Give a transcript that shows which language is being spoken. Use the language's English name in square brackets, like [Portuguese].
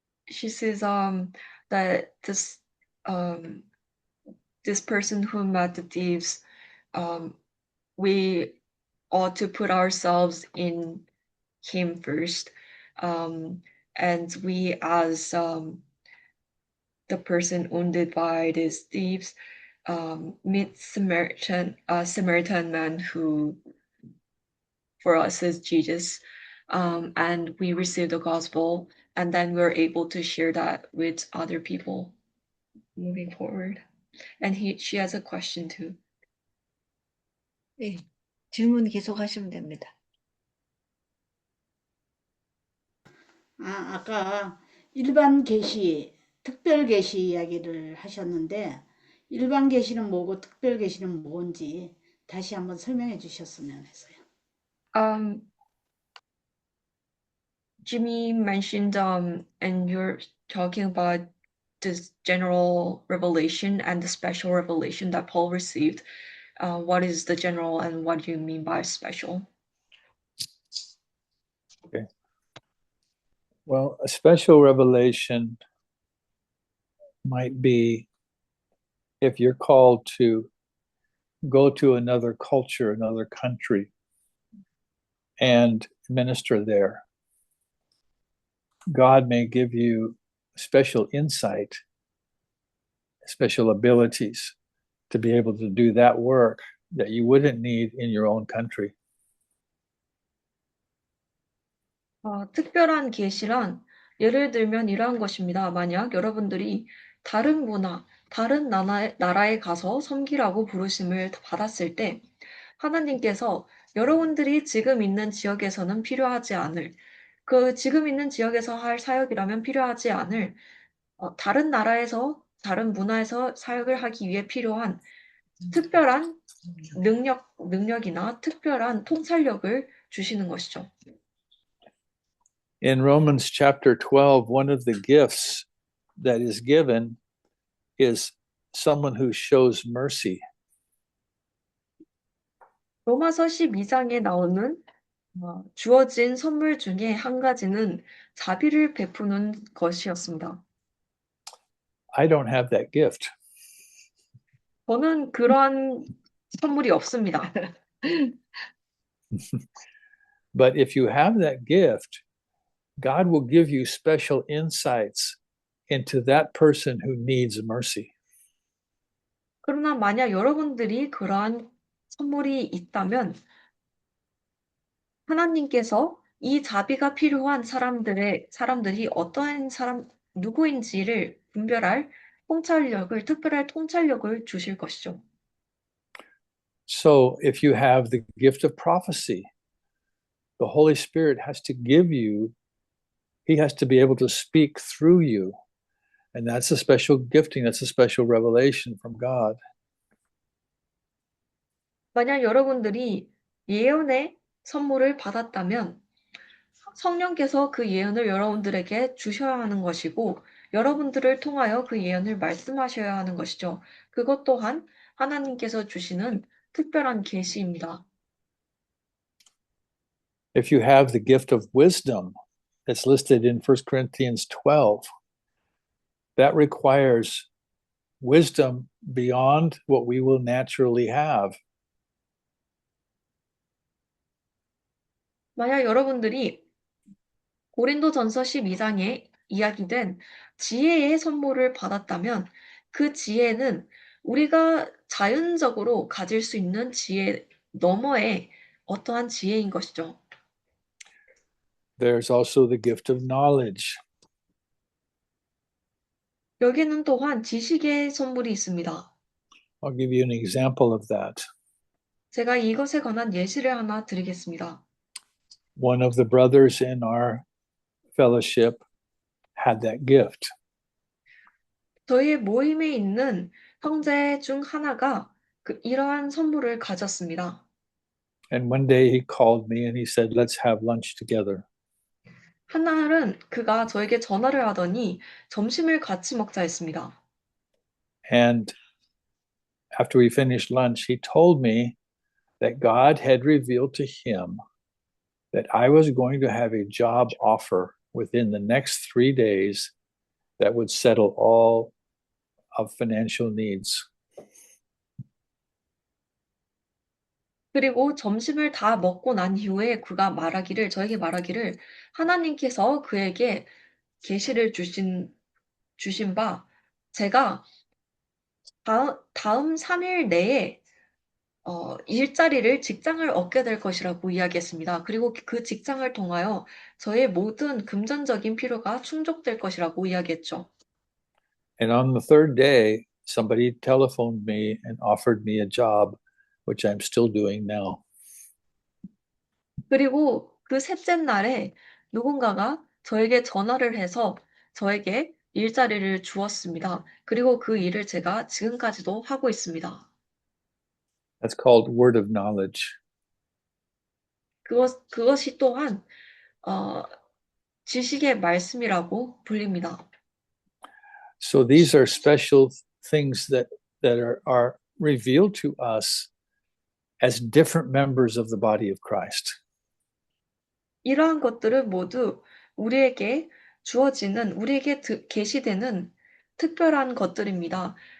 [English] She says that um this person who met the thieves, we ought to put ourselves in him first, and we as the person wounded by these thieves meet Samaritan man who for us is Jesus, and we receive the gospel, and then we're able to share that with other people moving forward. And she has a question too. [Korean] 네, 질문 계속하시면 됩니다. 아까 일반 계시, 특별 계시 이야기를 하셨는데 일반 계시는 뭐고 특별 계시는 뭔지 다시 한번 설명해 주셨으면 해서요. [English] Jimmy mentioned, and you're talking about this general revelation and the special revelation that Paul received. What is the general and what do you mean by special? Well, a special revelation might be if you're called to go to another culture, another country, and minister there. God may give you special insight, special abilities to be able to do that work that you wouldn't need in your own country. [Korean] 특별한 계시란 예를 들면 이러한 것입니다. 만약 여러분들이 다른 문화, 다른 나라에 가서 섬기라고 부르심을 받았을 때 하나님께서 여러분들이 지금 있는 지역에서는 필요하지 않을 그 지금 있는 지역에서 할 사역이라면 필요하지 않을 다른 나라에서 다른 문화에서 사역을 하기 위해 필요한 특별한 능력이나 특별한 통찰력을 주시는 것이죠. [English] In Romans chapter 12, one of the gifts that is given is someone who shows mercy. [Korean] 로마서 12장에 나오는 주어진 선물 중에 한 가지는 자비를 베푸는 것이었습니다. [English] I don't have that gift. [Korean] 저는 그러한 선물이 없습니다. [English] But if you have that gift, God will give you special insights into that person who needs mercy. [Korean] 그러나 만약 여러분들이 그러한 선물이 있다면 하나님께서 이 자비가 필요한 사람들이 어떠한 누구인지를 분별할 특별한 통찰력을 주실 것이죠. [English] So if you have the gift of prophecy, the Holy Spirit has to give you, He has to be able to speak through you. And that's a special gifting, that's a special revelation from God. [Korean] 만약 여러분들이 예언의 선물을 받았다면 성령께서 그 예언을 여러분들에게 주셔야 하는 것이고 여러분들을 통하여 그 예언을 말씀하셔야 하는 것이죠. 그것 또한 하나님께서 주시는 특별한 계시입니다. [English] If you have the gift of wisdom, that's listed in 1 Corinthians 12, that requires wisdom beyond what we will naturally have. [Korean] 만약 여러분들이 고린도전서 12장에 이야기된 지혜의 선물을 받았다면 그 지혜는 우리가 자연적으로 가질 수 있는 지혜 너머의 어떠한 지혜인 것이죠. [English] There's also the gift of knowledge. [Korean] 여기는 또한 지식의 선물이 있습니다. [English] I'll give you an example of that. [Korean] 제가 이것에 관한 예시를 하나 드리겠습니다. [English] One of the brothers in our fellowship had that gift. [Korean] 저희의 모임에 있는 형제 중 하나가 이러한 선물을 가졌습니다. [English] And one day he called me and he said, let's have lunch together. [Korean] 한날은 그가 저에게 전화를 하더니 점심을 같이 먹자 했습니다. [English] And after we finished lunch, he told me that God had revealed to him that I was going to have a job offer within the next 3 days that would settle all of financial needs. [Korean] 그리고 점심을 다 먹고 난 이후에 저에게 말하기를 하나님께서 그에게 계시를 주신 바 제가 다음 3일 내에 직장을 얻게 될 것이라고 이야기했습니다. 그리고 그 직장을 통하여 저의 모든 금전적인 필요가 충족될 것이라고 이야기했죠. [English] And on the third day, somebody telephoned me and offered me a job, which I'm still doing now. [Korean] 그리고 그 셋째 날에 누군가가 저에게 전화를 해서 저에게 일자리를 주었습니다. 그리고 그 일을 제가 지금까지도 하고 있습니다. [English] That's called word of knowledge. [Korean] 그것이 또한 지식의 말씀이라고 불립니다. [English] So these are special things that are revealed to us as different members of the body of Christ. [Korean] 이러한 것들은 모두 우리에게 계시되는 특별한 것들입니다.